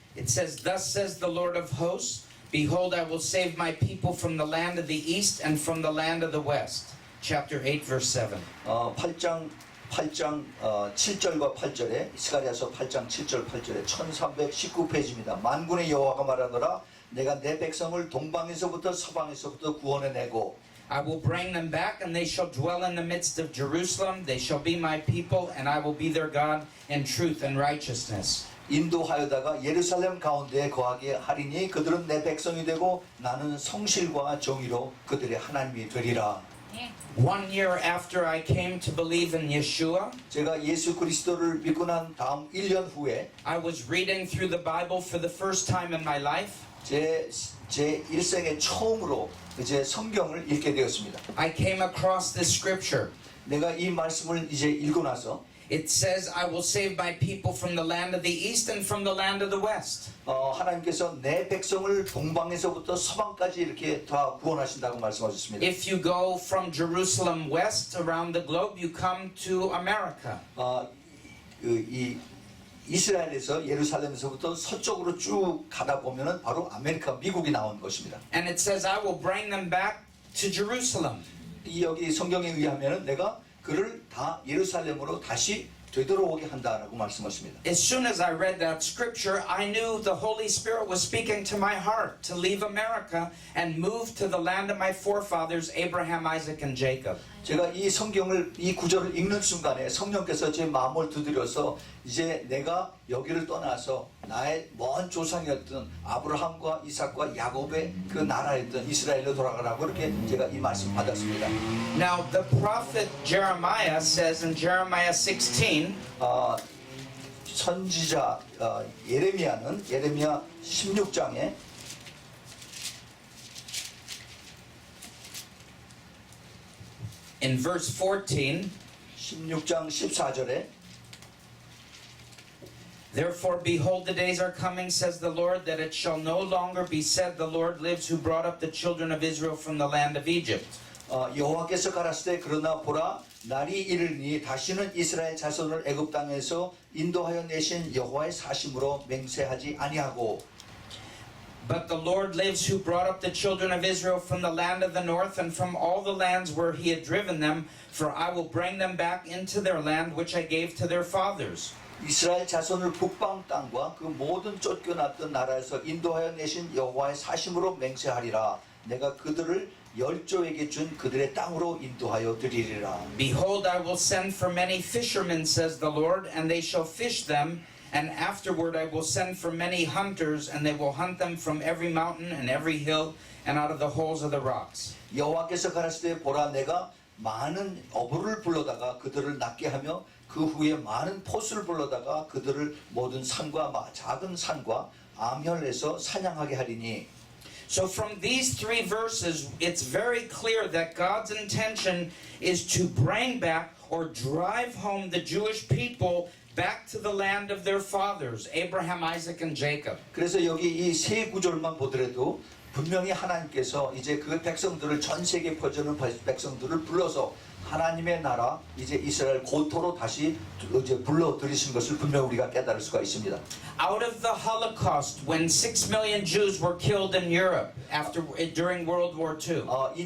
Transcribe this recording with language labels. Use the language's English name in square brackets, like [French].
[English] It says, Thus says the Lord of hosts, Behold, I will save my people from the land of the east and from the land of the west. Chapter 8, verse 7. [Korean] 8장 7절과 8절에 스가랴서 8장 7절 8절에 1319페이지입니다. 만군의 여호와가 말하노라 내가 내 백성을 동방에서부터 서방에서부터 구원해내고 [English] I will bring them back, and they shall dwell in the midst of Jerusalem. They shall be my people, and I will be their God in truth and righteousness. [Korean] 인도하여다가 예루살렘 가운데에 거하게 하리니 그들은 내 백성이 되고 나는 성실과 정의로 그들의 하나님이 되리라. [English] 1 year after I came to believe in Yeshua, [Korean] 제가 예수 그리스도를 믿고 난 다음 1년 후에 [English] I was reading through the Bible for the first time in my life. [Korean] 제 일생에 처음으로 이제 성경을 읽게 되었습니다. [English] I came across this scripture. [Korean] 내가 이 말씀을 이제 읽고 나서 [English] It says, I will save my people from the land of the east and from the land of the west. [Korean] 하나님께서 내 백성을 동방에서부터 서방까지 이렇게 다 구원하신다고 말씀하셨습니다. [English] If you go from Jerusalem west around the globe, you come to America. [Korean] 이 이스라엘에서 예루살렘에서부터 서쪽으로 쭉 가다 보면은 바로 아메리카 미국이 나온 것입니다. [English] And it says, I will bring them back to Jerusalem. [Korean] 이 여기 성경에 의하면은 내가 그를 다 예루살렘으로 다시 되돌아오게 한다라고 말씀하십니다. [English] As soon as I read that scripture, I knew the Holy Spirit was speaking to my heart to leave America and move to the land of my forefathers, Abraham, Isaac, and Jacob. [Korean] 제가 이 성경을 이 구절을 읽는 순간에 성령께서 제 마음을 두드려서 이제 내가 여기를 떠나서 나의 먼 조상이었던 아브라함과 이삭과 야곱의 그 나라였던 이스라엘로 돌아가라고 이렇게 제가 이 말씀 받았습니다. [English] Now, the prophet Jeremiah says in Jeremiah 16, [Korean] 선지자 예레미야는 예레미야 16장에 [English] in verse 14, [Korean] 16장 14절에 [English] Therefore, behold, the days are coming, says the Lord, that it shall no longer be said, The Lord lives, who brought up the children of Israel from the land of Egypt. [Korean] 여호와께서 가라사대 그러나 보라 날이 이르니 다시는 이스라엘 자손을 애굽 땅에서 인도하여 내신 여호와의 사심으로 맹세하지 아니하고 [English] But the Lord lives, who brought up the children of Israel from the land of the north and from all the lands where he had driven them, for I will bring them back into their land which I gave to their fathers. [Korean] 이스라엘 자손을 북방 땅과 그 모든 쫓겨났던 나라에서 인도하여 내신 여호와의 사심으로 맹세하리라. 내가 그들을 열조에게 준 그들의 땅으로 인도하여 드리리라. [English] Behold, I will send for many fishermen, says the Lord, and they shall fish them. And afterward I will send for many hunters, and they will hunt them from every mountain and every hill and out of the holes of the rocks. [Korean] 여호와께서 가라사대 보라 내가 많은 어부를 불러다가 그들을 낫게 하며 그 후에 많은 포수를 불러다가 그들을 모든 산과 작은 산과 암혈에서 사냥하게 하리니. [English] So from these three verses, it's very clear that God's intention is to bring back or drive home the Jewish people back to the land of their fathers, Abraham, Isaac, and Jacob. [Korean] 그래서 여기 이 세 구절만 보더라도 분명히 하나님께서 이제 그 백성들을 전 세계에 퍼지는 백성들을 불러서 하나님의 나라 이제 이스라엘 고토로 다시 이제 불러 들이신 것을 분명 우리가 깨달을 수가 있습니다. [English] Out of the Holocaust, when 6 million Jews were killed in Europe during World War II,